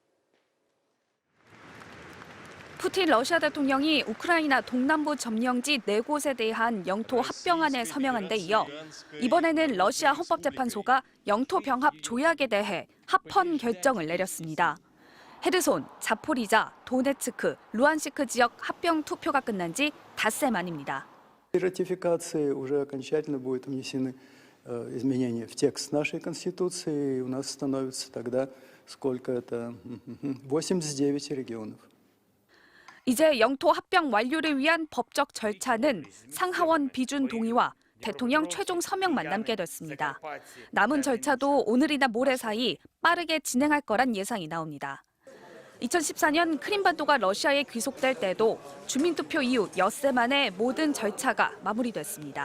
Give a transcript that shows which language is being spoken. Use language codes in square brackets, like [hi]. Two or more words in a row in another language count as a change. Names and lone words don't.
[ko] 푸틴 러시아 대통령이 우크라이나 동남부 점령지 4곳에 대한 영토 합병안에 서명한 데 이어 이번에는 러시아 헌법재판소가 영토 병합 조약에 대해 합헌 결정을 내렸습니다. 헤르손, 자포리자, 도네츠크, 루안시크 지역 합병 투표가 끝난 지 닷새 만입니다. [ru] Ратификации уже окончательно будут внесены изменения в текст нашей Конституции, и у нас становится тогда сколько это 89 регионов. [ko] 이제 영토 합병 완료를 위한 법적 절차는 상하원 비준 동의와 대통령 최종 서명만 남게 됐습니다. 남은 절차도 오늘이나 모레 사이 빠르게 진행할 거란 예상이 나옵니다. 2014년 크림반도가 러시아에 귀속될 때도 주민투표 이후 엿새 만에 모든 절차가 마무리됐습니다.